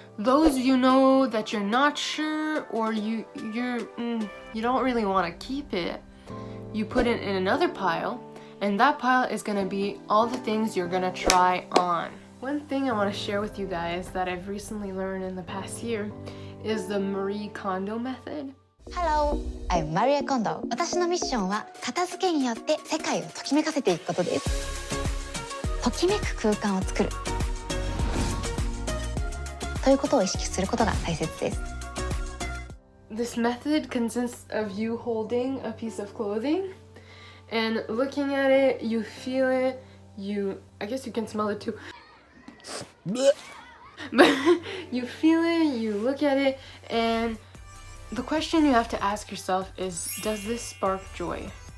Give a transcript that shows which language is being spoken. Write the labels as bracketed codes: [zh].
[en] Those you know that you're not sure or you don't really want to keep it, you put it in another pile, and that pile is gonna be all the things you're gonna try on. One thing I want to share with you guys that I've recently learned in the past year is the Marie Kondo method. Hello, I'm Maria Kondo. [ja] 私のミッションは片付けによって世界をときめかせていくことです。ときめく空間を作るということを意識することが大切です。 [en] This method consists of you holding a piece of clothing and looking at it, you feel it, I guess you can smell it too. But you feel it, you look at it, and the question you have to ask yourself is, does this spark joy?